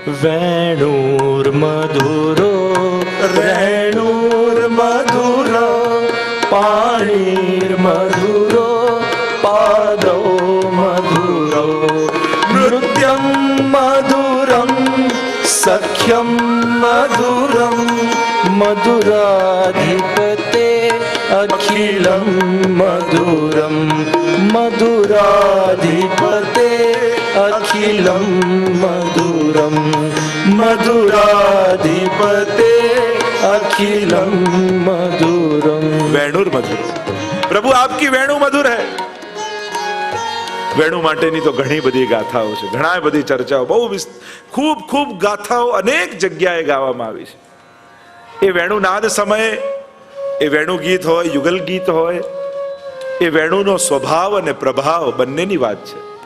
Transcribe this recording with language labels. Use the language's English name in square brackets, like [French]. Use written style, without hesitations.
[Sanskrit] વેણુર મધુરો રેણુર મધુરો પાણીર મધુરો પાદો મધુરો નૃત્યમ મધુરમ સખ્યમ મધુરમ મધુરાધિપતે અખિલમ મધુરમ મધુરાધિપતે અખિલમ મધુરમ. मधुरम मधुराधिपते अखिलम मधुरम। [Hindi] વેણુર મધુર, પ્રભુ આપકી વેણુ મધુર હૈ. [Gujarati] વેણુ માટેની તો ઘણી બધી ગાથાઓ છે, ઘણા બધી ચર્ચાઓ, બહુ ખૂબ ખૂબ ગાથાઓ અનેક જગ્યાએ ગાવામાં આવી છે. એ વેણુનાદ સમયે એ વેણુ ગીત હોય, યુગલ ગીત હોય, એ વેણુનો સ્વભાવ અને પ્રભાવ બંનેની વાત છે.